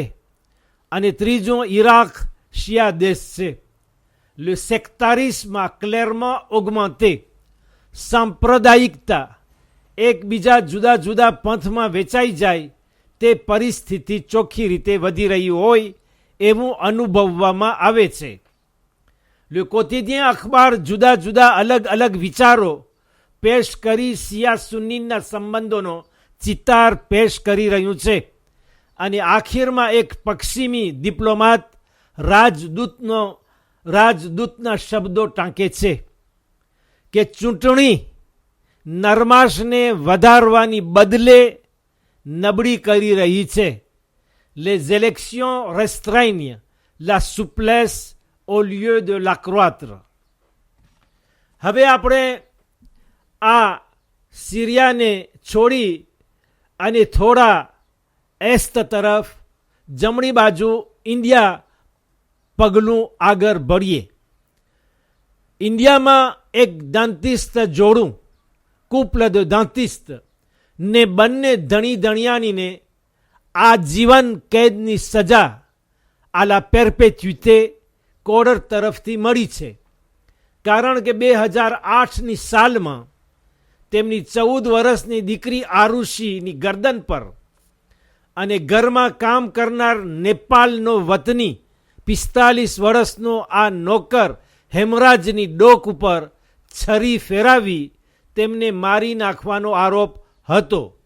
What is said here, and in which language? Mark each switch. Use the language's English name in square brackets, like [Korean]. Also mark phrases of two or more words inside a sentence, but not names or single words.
[Gujarati] અને ત્રીજું ઈરાક શિયા દેશ છે. [French] le sectarisme clairement augmente, [Gujarati] સાંપ્રદાયિકતા એકબીજા જુદા જુદા પંથમાં વેચાઈ જાય તે પરિસ્થિતિ ચોખ્ખી રીતે વધી રહી હોય એવું અનુભવવામાં આવે છે. [French] Le quotidien [Gujarati] અખબાર જુદા જુદા અલગ અલગ વિચારો પેશ કરી શિયા સુન્નીના સંબંધોનો ચિતાર પેશ કરી રહ્યું છે. અને આખીરમાં એક પશ્ચિમી ડિપ્લોમાત રાજદૂતના શબ્દો ટાંકે છે કે ચૂંટણી નરમાશને વધારવાની બદલે નબળી કરી રહી છે. [French] Les élections restreignent la souplesse au lieu de l'accroître. [Gujarati] હવે આપણે આ સિરિયાને છોડી અને થોડા એસ્ટ તરફ જમણી બાજુ ઇન્ડિયા પગલું આગળ ભળીએ. ઇન્ડિયામાં એક દાંતિસ્ત જોડું [French] couple de dentistes [Gujarati] ને બંને ધણી ધણિયાણીને આજીવન કેદની સજા [French] à la perpétuité [Gujarati] કોર્ટ તરફથી મળી છે. કારણ કે 2008ની સાલમાં તેમની 14 વર્ષની દીકરી આરુષીની ગરદન પર અને ઘરમાં કામ કરનાર નેપાળનો વતની 45 વર્ષનો આ નોકર હેમરાજની ડોક ઉપર છરી ફેરાવી તેમને મારી નાખવાનો આરોપ હતો.